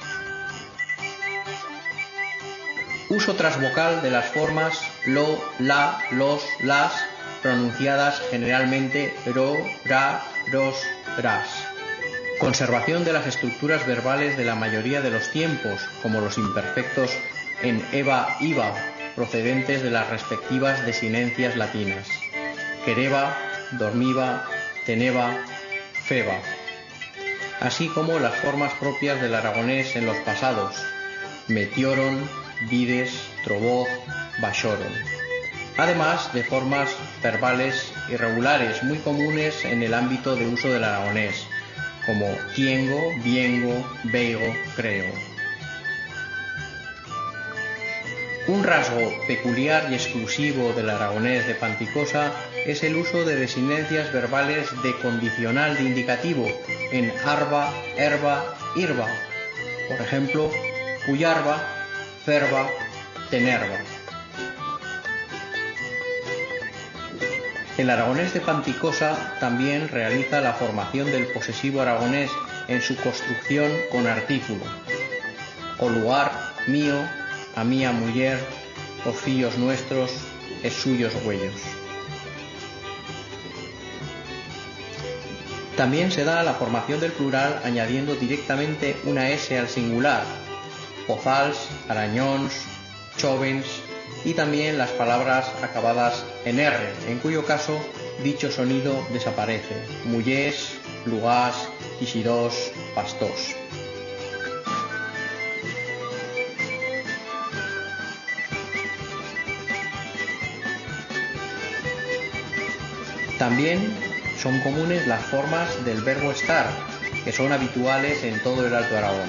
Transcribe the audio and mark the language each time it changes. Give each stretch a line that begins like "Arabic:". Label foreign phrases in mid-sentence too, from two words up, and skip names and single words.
Spanish: Uso transvocal de las formas lo, la, los, las, pronunciadas generalmente
Aragonese: ro, ra, ros, ras.
Spanish: Conservación de las estructuras verbales de la mayoría de los tiempos, como los imperfectos en eva, iva, procedentes de las respectivas desinencias latinas.
Aragonese: Quereba, dormiba, teneba, feba.
Spanish: Así como las formas propias del aragonés en los pasados,
Aragonese: metioron, vides, trovoz, baxoron.
Spanish: Además de formas verbales irregulares muy comunes en el ámbito de uso del aragonés, como
Aragonese: tiengo, viengo, veigo,
Spanish: creo. Un rasgo peculiar y exclusivo del aragonés de Panticosa es el uso de desinencias verbales de condicional de indicativo en
Aragonese: arba, herba, irba.
Spanish: Por ejemplo,
Aragonese: puyarba, ferba, tenerba.
Spanish: El aragonés de Panticosa también realiza la formación del posesivo aragonés en su construcción con artículo.
Aragonese: O lugar, mío, a mía muller, os fillos nuestros, es suyos güellos.
Spanish: También se da la formación del plural añadiendo directamente una S al singular,
Aragonese: pozals, arañóns, chóvens,
Spanish: y también las palabras acabadas en R, en cuyo caso dicho sonido desaparece,
Aragonese: mullés, lugás, quixidós, pastós.
Spanish: También son comunes las formas del verbo estar, que son habituales en todo el Alto Aragón.